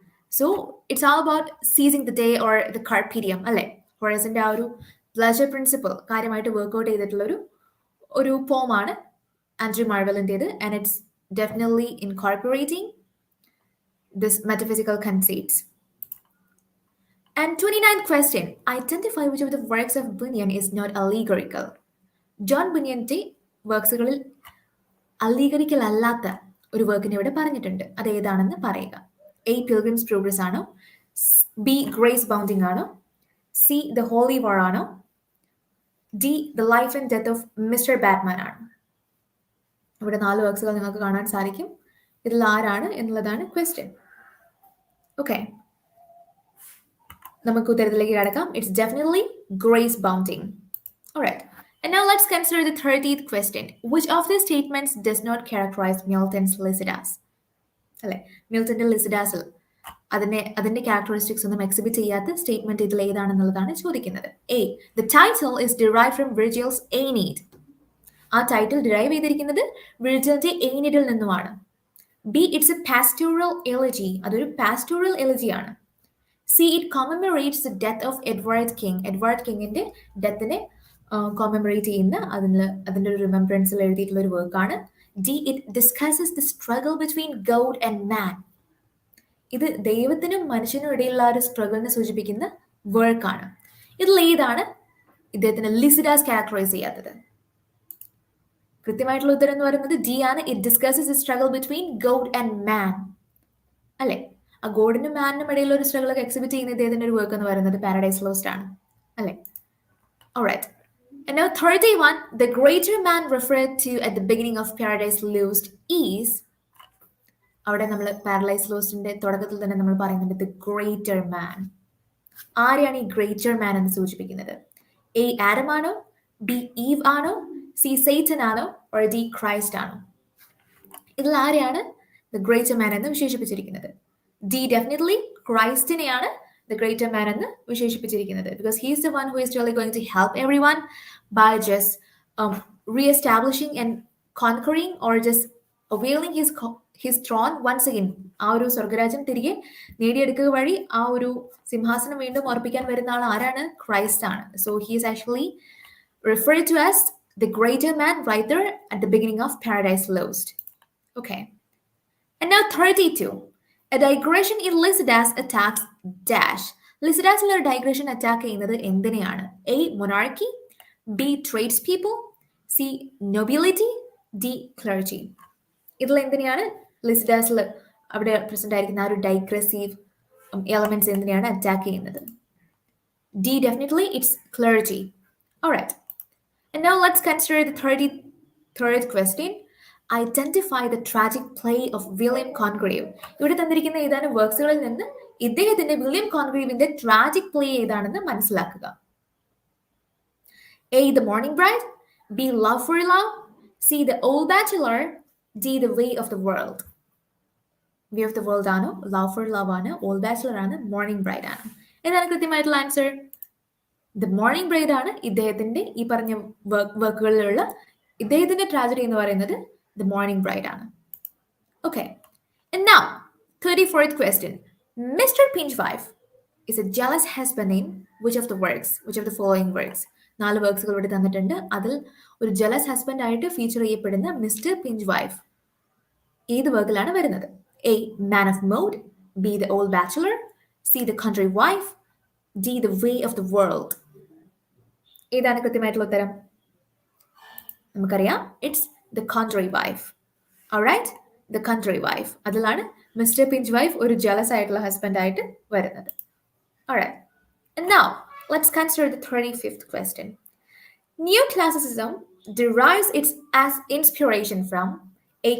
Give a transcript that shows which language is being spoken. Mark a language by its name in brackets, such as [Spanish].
[English] So it's all about seizing the day or the carpe diem അല്ലേ? [Malayalam] ഹൊറൈസിന്റെ ആ ഒരു പ്ലഷർ പ്രിൻസിപ്പിൾ കാര്യമായിട്ട് വർക്ക്ഔട്ട് ചെയ്തിട്ടുള്ള ഒരു പോമാണ് Andry മാർവലിൻ്റെത്. [English] And it's definitely incorporating this metaphysical concepts. And 29th question. Identify which of the works of Bunyan is not allegorical. [Malayalam] John ബുനിയന്റെ വർക്ക്സുകളിൽ അല്ലീഗറിക്കൽ അല്ലാത്ത ഒരു വർക്കിനെ ഇവിടെ പറഞ്ഞിട്ടുണ്ട്. അത് ഏതാണെന്ന് പറയുക. എ പിൽഗ്രിംസ് പ്രോഗ്രസ് ആണോ? ബി ഗ്രേസ് ബൗണ്ടിങ് ആണോ? സി ദ ഹോളി വാർ ആണോ? D the life and death of mister Batman ആണോ? ഇവിടെ 4 വർക്ക്സുകൾ നിങ്ങൾക്ക് കാണാൻ സാധിക്കും. ഇതിൽ ആരാണ് എന്നുള്ളതാണ് ക്വസ്റ്റ്യൻ. ഓക്കെ, നമുക്ക് ഉത്തരത്തിലേക്ക് കടക്കാം. [English] It's definitely grace abounding. Alright. And now let's consider the 30th question. Which of the statements does not characterize Milton's Lycidas? [Malayalam] അല്ലെ, മിൽട്ടന്റെ ലിസിഡാസിൽ അതിന്റെ ക്യാരക്ടറിസ്റ്റിക്സ് ഒന്നും എക്സിബിറ്റ് ചെയ്യാത്ത സ്റ്റേറ്റ്മെന്റ് ഇതിൽ ഏതാണെന്നുള്ളതാണ് ചോദിക്കുന്നത്. [English] A the title is derive from Virgil's Aeneid. [Malayalam] ആ title derive ചെയ്തിരിക്കുന്നത് വിർജിലിന്റെ എയ്നീഡിൽ നിന്നുമാണ്. [English] B it's a pastoral elegy. [Malayalam] അതൊരു pastoral എലജിയാണ്. C [English] It commemorates the death of Edward King. [Malayalam] Edward കിങ്ങിന്റെ ഡെത്തിനെ കോമമറേറ്റ് ചെയ്യുന്ന അതിൻ്റെ ഒരു റിമെമ്പറൻസിൽ എഴുതിയിട്ടുള്ള ഒരു വർക്കാണ്. [English] D it discusses the struggle between God and man. [Malayalam] ഇത് ദൈവത്തിനും മനുഷ്യനും ഇടയിലുള്ള ഒരു സ്ട്രഗിളിനെ സൂചിപ്പിക്കുന്ന വർക്കാണ്. ഇതിൽ ഏതാണ് ഇദ്ദേഹത്തിന് ലിസിഡാസ് ക്യാരക്ടറൈസ് ചെയ്യാത്തത്? കൃത്യമായിട്ടുള്ള ഉത്തരം എന്ന് പറയുന്നത് ഡി ആണ്. [English] it discusses the struggle between God and man [Malayalam] അല്ലെ? ആ ഗോഡിനും മാനിനും ഇടയിലുള്ള ഒരു സ്ട്രഗിളൊക്കെ എക്സിബിറ്റ് ചെയ്യുന്ന ഇദ്ദേഹത്തിന്റെ ഒരു വർക്ക് എന്ന് പറയുന്നത് പാരഡൈസ് ലോസ്റ്റ് ആണ് അല്ലെ? [English] Alright. And now 31, the greater man referred to at the beginning of Paradise Lost is, [Malayalam] അവിടെ നമ്മൾ പാരഡൈസ് ലോസ്റ്റിന്റെ തുടക്കത്തിൽ തന്നെ നമ്മൾ പറയുന്നുണ്ട് ദ ഗ്രേറ്റർ മാൻ. ആരെയാണ് ഈ ഗ്രേറ്റർ മാൻ എന്ന് സൂചിപ്പിക്കുന്നത്? എ ആഡം ആണോ? ബി ഈവ് ആണോ? സി സൈറ്റൻ ആണോ? ഓർ ഡി ക്രൈസ്റ്റ് ആണോ? ഇതിൽ ആരെയാണ് ദ ഗ്രേറ്റർ മാൻ എന്ന് വിശേഷിപ്പിച്ചിരിക്കുന്നത്? D definitely ക്രൈസ്റ്റിനെയാണ് the greater man എന്ന് വിശേഷിപ്പിച്ചിരിക്കുന്നത്. [English] Because he is the one who is really going to help everyone by just re-establishing and conquering or just availing his throne once again. [Malayalam] ആ ഒരു സ്വർഗരാജ്യം തിരികെ നേടിയെടുക്കുക വഴി ആ ഒരു സിംഹാസനം വീണ്ടും ഉറപ്പിക്കാൻ വരുന്ന ആൾ ആരാണ്? ക്രൈസ്റ്റ് ആണ്. [English] So he is actually referred to as the greater man right there at the beginning of Paradise Lost. Okay. And now 32. A digression in Lycidas attacks dash. [Malayalam] ലിസിഡാസിൽ ഒരു ഡൈഗ്രഷൻ അറ്റാക്ക് ചെയ്യുന്നത് എന്തിനെയാണ്? A monarchy, B trades people, C nobility, D clergy. ഇതിൽ എന്തിനെയാണ് ലിസിഡാസിൽ അവിടെ present ആയിരിക്കുന്ന ആ ഒരു ഡൈഗ്രസീവ് elements എന്തിനെയാണ് അറ്റാക്ക് ചെയ്യുന്നത്? [English] D definitely it's clergy. Alright. And now let's consider the 33rd question. Identify the tragic play of William Congreve. [Malayalam] ഇവിടെ തന്നിരിക്കുന്ന ഏതാനും വർക്ക്സുകളിൽ നിന്ന് ഇദ്ദേഹത്തിന്റെ വില്യം കോൺഗ്രേവിന്റെ ട്രാജിക് പ്ലേ ഏതാണെന്ന് മനസ്സിലാക്കുക. [English] A. The Morning Bride, B. Love for Love, C. The Old Bachelor, D. The Way of the World. [Malayalam] Way of the World ആണോ, Love for Love ആണ്, Old Bachelor ആണ്, Morning Bride ആണ്? ഏതാണ് കൃത്യമായിട്ടുള്ള answer? The morning bride ആണ് ഇദ്ദേഹത്തിന്റെ ഈ പറഞ്ഞ വർക്കുകളിലുള്ള ഇദ്ദേഹത്തിന്റെ ട്രാജഡി എന്ന് പറയുന്നത് ദ മോർണിംഗ് ബ്രൈഡ് ആണ്. [English] Okay, now 34th question. Mr. Pinchwife is a jealous husband in which of the following works? [Malayalam] 4 വർക്ക്സുകൾ ഇവിടെ തന്നിട്ടുണ്ട്. അതിൽ ഒരു ജലസ് ഹസ്ബൻഡ് ആയിട്ട് ഫീച്ചർ ചെയ്യപ്പെടുന്ന മിസ്റ്റർ പിഞ്ച് വൈഫ് ഏത് വർക്കിലാണ് വരുന്നത്? [English] A. Man of Mode, B. The Old Bachelor, C. The Country Wife, D. The Way of the World. [Malayalam] ഏതാണ് കൃത്യമായിട്ടുള്ള ഉത്തരം? [English] നമുക്കറിയാം, it's the country wife. Alright, the country wife. [Malayalam] അതിലാണ് mister pinch wife ഒരു jealous ആയിട്ടുള്ള husband ആയിട്ട് വരുന്നത്. [English] Alright, and now let's consider the 35th question. Neoclassicism derives its as inspiration from A.